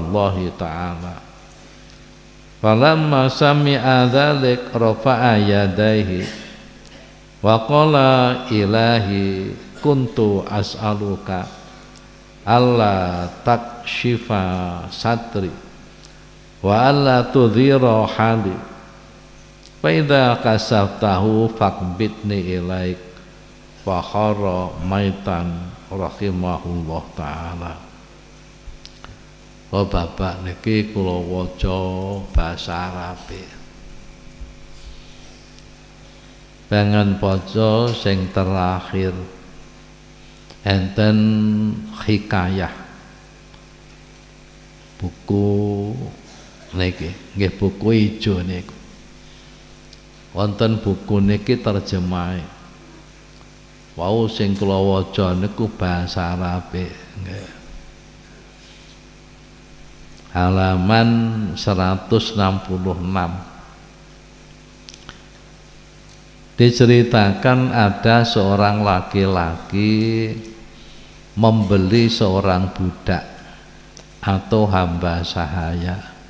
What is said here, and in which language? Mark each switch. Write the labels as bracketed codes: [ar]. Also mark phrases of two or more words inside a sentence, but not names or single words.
[ar] الله تعالى فلما سمع ذلك رفع يديه وقال إلهي كنت أسألك ألا تكشف ستري وألا تظهر حالي فإذا كشفته فاقبضني إليك فخر ميتا رحمه الله تعالى. [jv] Oh bapak niki kula waca basa Arabe. pengen poco sing terakhir enten hikayah buku niki nggih buku ijo niku wonten buku niki terjemahe wau sing kula waca niku basa Arabe nggih [id] halaman 166 diceritakan ada seorang laki-laki membeli seorang budak atau hamba sahaya.